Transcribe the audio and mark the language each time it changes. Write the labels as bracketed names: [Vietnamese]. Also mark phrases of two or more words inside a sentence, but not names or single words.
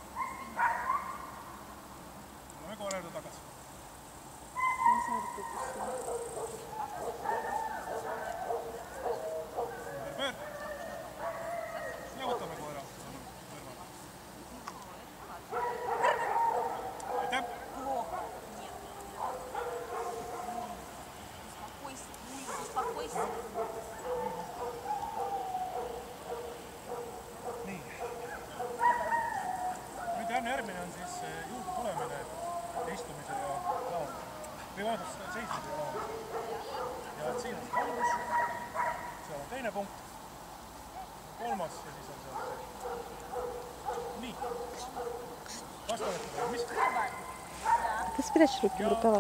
[Estonian] Tuleme koera juurde tagasi. Ümberpöör. Ja võtame koera kõrvale. Aitäh! [Russian] Плохо. Нет. Успокойся. [Estonian] Nii. Nüüd järgmine on siis juurde tulemine istumise ja laomise. Või vaadata seismise ja laomise. Ja et siin on see algus, seal on teine punkt, kolmas ja siis on seal see. Nii. Kas te olete valmis? [Russian] Ты спрячь руки в рукавах.